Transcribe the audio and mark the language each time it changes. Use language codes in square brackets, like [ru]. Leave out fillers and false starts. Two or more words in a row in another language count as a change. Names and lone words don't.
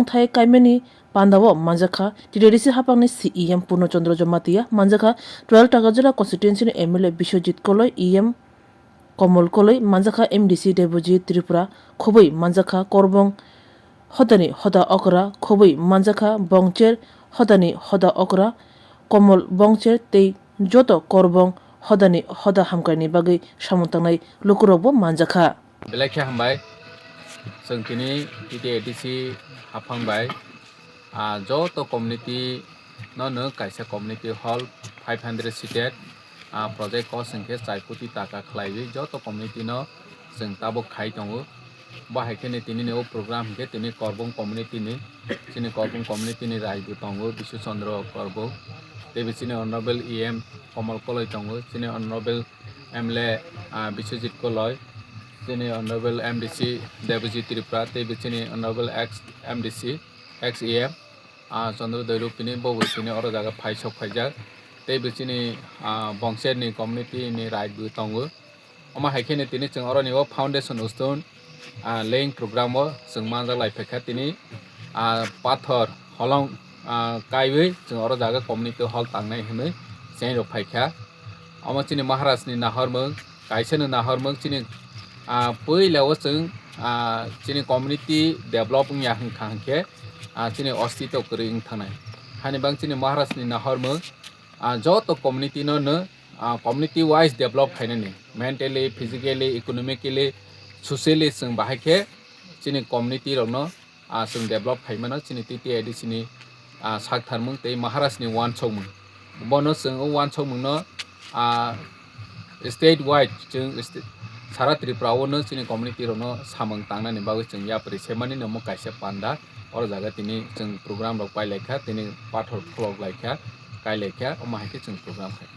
[trp] thai kaimeni Pandawo manjakha TDC hapangni CEM Purnochandra Jamatia manjakha 12 Takajura constituency ni MLA Bishojit Koloi EM Komol Koloi manjakha MDC Debojit Tripura Khoboi manjakha Korbong Hodani Hoda Okra Khoboi manjakha Bongcher Hodani Hoda Okra Komol Bongcher tei Joto Korbong Hodani Hoda Hamkani bagai samuntangnai lukurobo manjakha Belakha hambai sengkini TDC hapangbai joto community no kaisa [en] community hall 500 seated project cost [trp] sengke 4 koti taka khlaiwi joto community no seng tabo khai tongo bahakene tini o program ke tini Korbong community ni sini Korbong community ni raibu tongo Bishu Chandra Korbo tebi sini [en] honorable EM [trp] Komal Koloi tongo sini [en] honorable MLA [trp] Bishojit Koloi sini [en] honorable MDC [trp] Debojit Tripura tebi sini [en] honorable ex MDC ex EM [trp] Chandra Doiru pini bobo sini oro jaga phaisok phaijak tebi sini Bongcher ni community ni raibu tongo oma haikene tini chung oro ni o [en] foundation stone laying program [trp] o chung manjak laifekha tini pathor holong kaiwi chung oro jaga [en] community hall [trp] tangnai hinui cheng rok phaikha oma chini maharaj ni nahormung kaisa ni nahormung chini poilao chung chini [en] community developing [trp] ya hingkha hingke chini ostito kring thanai hani bang chini maharaj ni nahormung joto community no [en] community wise develop [trp] khainani [en] mentally physically economically socially [trp] chung bahake chini community rokno chung develop khaimano chini TTIDC ni sak tharmung tei maharaj ni one chokmung bono chung one chokmung no [en] state wide [trp] chung sara Tripura no chini community rokno samung tangnani bagui chung yapri semani no kaisa panda or jaga tini chung program rok pailekha tini pathor phlog laikha kailekha omahike chung program khai